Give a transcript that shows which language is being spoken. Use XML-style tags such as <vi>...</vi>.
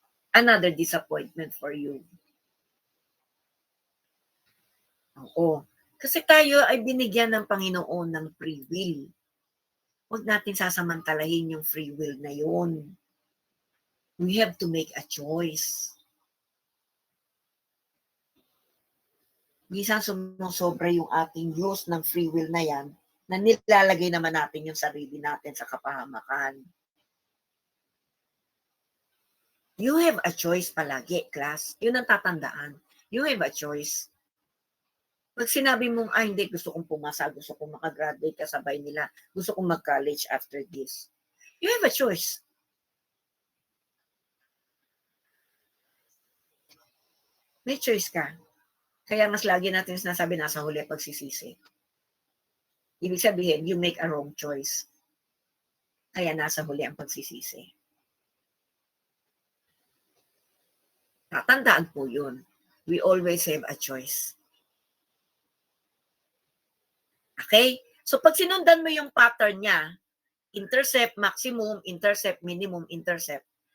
<en>Another disappointment for you.</en> <tl>Oo. Kasi tayo ay binigyan ng Panginoon ng free will. Huwag natin sasamantalahin yung free will na yun.</tl> <en>We have to make a choice.</en> <tl>Minsan sumusobra yung ating use ng free will na yan, na nilalagay naman natin yung sarili natin sa kapahamakan.</tl> <en>You have a choice</en> <tl>palagi,</tl> <en>class.</en> <tl>Yun ang tatandaan.</tl> <en>You have a choice.</en> <tl>Pag sinabi mong, hindi, gusto kong pumasa, gusto kong makagraduate kasabay nila, gusto kong mag-college after this,</tl> <en>you have a choice.</en> <tl>May choice ka. Kaya mas lagi natin sinasabi, nasa huli pagsisisi. Ibig sabihin,</tl> <en>you make a wrong choice.</en> <tl>Kaya nasa huli ang pagsisisi. Tatandaan po yun.</tl> <en>We always have a choice.</en> <tl>Okay? So pag sinundan mo yung pattern niya, intercept, maximum, intercept, minimum, intercept.</tl>